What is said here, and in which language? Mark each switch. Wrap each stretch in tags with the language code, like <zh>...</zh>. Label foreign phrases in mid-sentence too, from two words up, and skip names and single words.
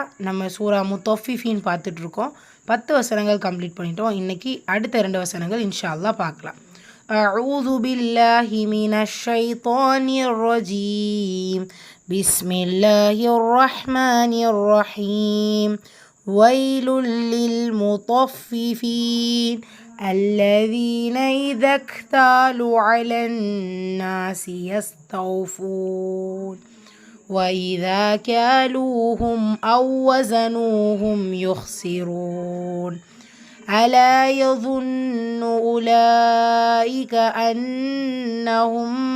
<ta>நம்ம சூரா முத்தஃபிஃபீன் பார்த்துட்ருக்கோம். 10 வசனங்கள் கம்ப்ளீட் பண்ணிட்டோம். இன்றைக்கி அடுத்த 2 வசனங்கள்</ta> <ar>إن شاء الله</ar> <ta>பார்க்கலாம்.</ta> <ar>أعوذ بالله من الشيطان الرجيم. بسم الله الرحمن الرحيم. ويل للمطففين الذين إذا اكتالوا على الناس يستوفون وإذا كالوهم أو وزنوهم يخسرون ألا يظن أولئك أنهم</ar>